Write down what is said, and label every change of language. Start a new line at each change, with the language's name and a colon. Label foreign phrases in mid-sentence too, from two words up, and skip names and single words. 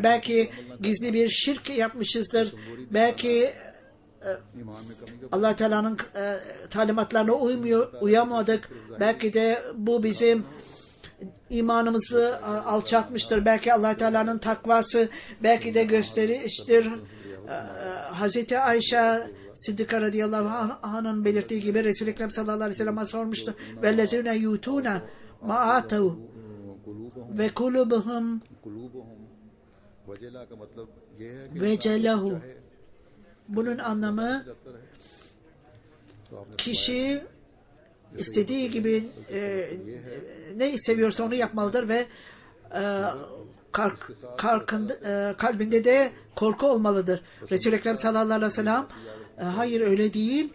Turkish: Belki gizli bir şirk yapmışızdır. Belki Allah Teala'nın talimatlarına uyamadık. Belki de bu bizim imanımızı alçaltmıştır. Belki Allah Teala'nın takvası belki de gösteriştir. Hazreti Ayşe Sıddıka
Arabic: رضي الله عنه'ın
Turkish: belirttiği gibi Resul-i Ekrem
Arabic: صلى الله عليه وسلم'e
Turkish: sormuştu.
Arabic: وَالَّذِينَ يُؤْتُونَ مَا آتَوْا وَقُلُوبُهُمْ وَجَلَهُ.
Turkish: Bunun anlamı kişi istediği gibi ne seviyorsa onu yapmalıdır ve kalbinde de korku olmalıdır. Resul-i Ekrem
Arabic: صلى الله عليه وسلم
Turkish: hayır öyle değil.